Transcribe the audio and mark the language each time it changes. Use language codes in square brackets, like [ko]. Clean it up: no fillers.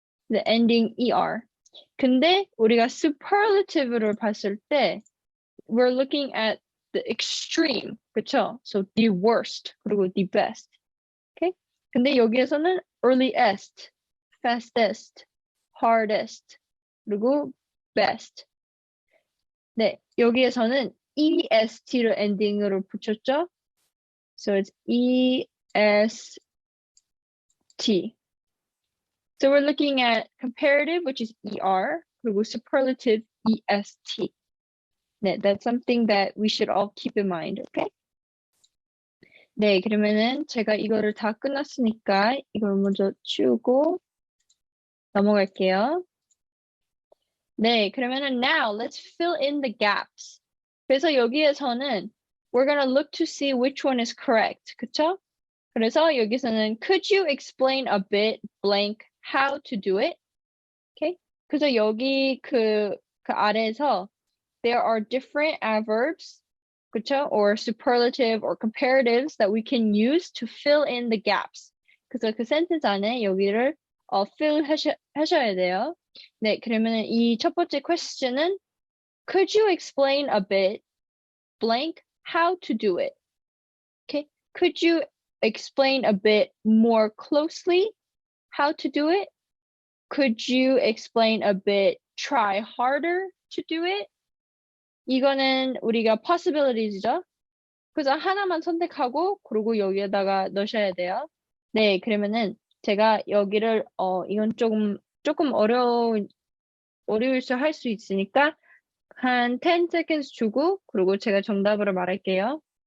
[en] The ending ER. [ko] 근데 우리가 superlative를 봤을 때 [en] we're looking at the extreme, [ko] 그쵸? [en] So the worst, 그리고 the best. Okay? [ko] 근데 여기에서는 [en] earliest, fastest, hardest, 그리고 best. [ko] 네, 여기에서는 EST를 엔딩으로 붙였죠? [en] So it's EST. So we're looking at comparative, which is ER, [ko] 그리고 [en] superlative, EST. 네, that's something that we should all keep in mind, okay? [ko] 네, 그러면은 제가 이거를 다 끝났으니까 이걸 먼저 치우고 넘어갈게요. 네, 그러면은 [en] now let's fill in the gaps. [ko] 그래서 여기에서는 [en] we're gonna look to see which one is correct, [ko] 그쵸? 그래서 여기서는 [en] could you explain a bit blank how to do it? Okay? [ko] 그래서 여기 그 아래에서 [en] there are different adverbs, [ko] 그쵸? [en] Or superlative or comparatives that we can use to fill in the gaps. [ko] 그래서 그 sentence 안에 여기를 fill 하셔야 돼요. 네, 그러면 이 첫 번째 question은 [en] could you explain a bit blank how to do it? Okay, could you explain a bit more closely how to do it? Could you explain a bit try harder to do it? [ko] 이거는 우리가 possibilities죠. 그래서 하나만 선택하고 그리고 여기에다가 넣으셔야 돼요. 네, 그러면은 제가 여기를 이건 조금 어려울 수 있으니까 한 10 seconds 주고 그리고 제가 정답으로 말할게요.